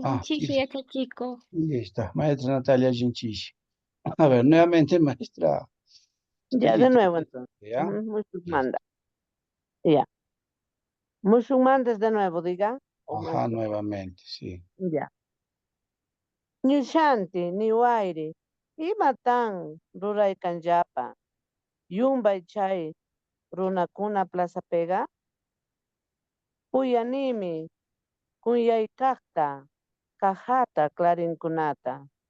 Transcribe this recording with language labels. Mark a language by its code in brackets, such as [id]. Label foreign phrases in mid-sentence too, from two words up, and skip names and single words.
[es] Chichi, este chico. Ahí está. Maestra Natalia Ginchichi. A ver, nuevamente, maestra. Ya, de nuevo entonces. ¿Ya? Musulmanda. Ya. Musulmanes de nuevo, diga. Ajá, nuevamente, sí. Ya. [qu] Ñushanti, niwairi, imatan ruraykanllapa, yumbay chay runakuna plaza pega, uyanimi, kunyaykaqta, kajata clarinkunata.